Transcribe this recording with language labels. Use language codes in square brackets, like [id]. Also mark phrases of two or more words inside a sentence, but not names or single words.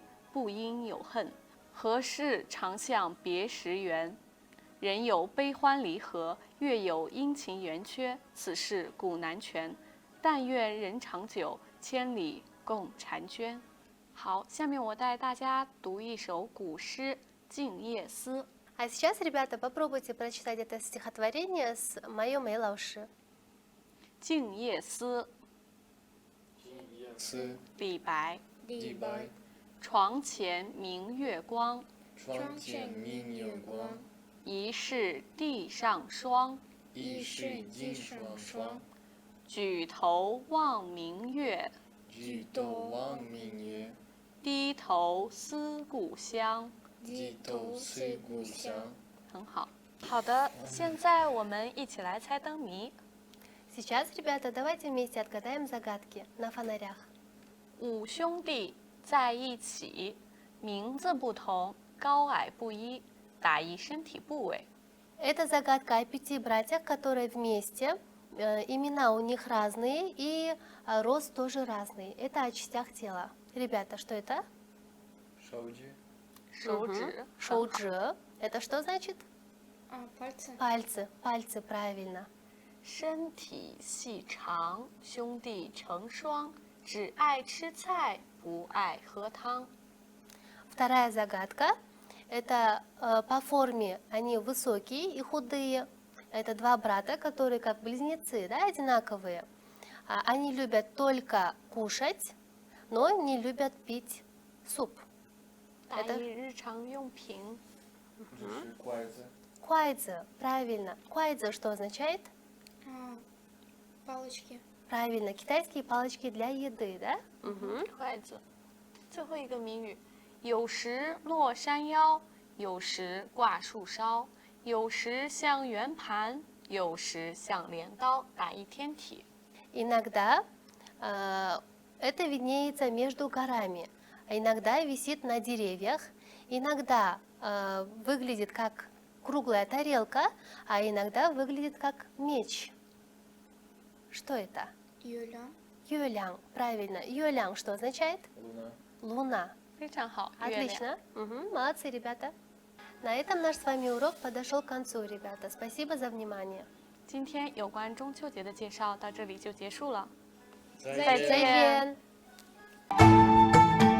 [zh] 不应有恨，何事长向别时圆？人有悲欢离合，月有阴晴圆缺，此事古难全。但愿人长久，千里共婵娟。好，下面我带大家读一首古诗《静夜思》。 [ru] А сейчас, ребята, попробуйте прочитать это стихотворение с Майо Мэй Лауши. [zh] 静夜思，思李白。李白。床前明月光，床前明月光，疑是地上霜。疑是地上霜。举头望明月，举头望明月，低头思故乡。低头思故乡。很好。好的，现在我们一起来猜灯谜。 [ru] Сейчас, ребята, давайте вместе отгадаем загадки на фонарях. [zh] 五兄弟在一起，名字不同，高矮不一，打一身体部位。 [ru] Это загадка о 5 братьях, которые вместе, имена у них разные и рост тоже разный. Это о частях тела. Ребята, что это? [zh] 手指。手指， [ru] Шоуджи. Это что значит? Пальцы. Пальцы, пальцы, правильно. [zh] 身体细长，兄弟成双，只爱吃菜，不爱喝汤。 [ru] Вторая загадка. Это по форме они высокие и худые. Это 2 брата, которые как близнецы, да, одинаковые. Они любят только кушать, но не любят пить суп. [zh] 打一日常用品。这是筷子。 [ru] Куайдзе, правильно. Куайдзе что означает? Палочки. Правильно, китайские палочки для еды, да? [zh] 筷子。最后一个谜语：有时落山腰，有时挂树梢，有时像圆盘，有时像镰刀，打一天体。 [ru] Иногда это виднеется между горами, а иногда висит на деревьях, иногда выглядит как круглая тарелка, а иногда выглядит как меч. Что это? Юля. Юэлян, правильно. Юэлян что означает? Луна. Луна. [zh] 非常好，月亮。 [ru] Отлично. Мгм, молодцы, ребята. На этом наш с вами урок подошел к концу, ребята. Спасибо за внимание. [zh] 今天有关中秋节的介绍到这里就结束了。再再见。再见。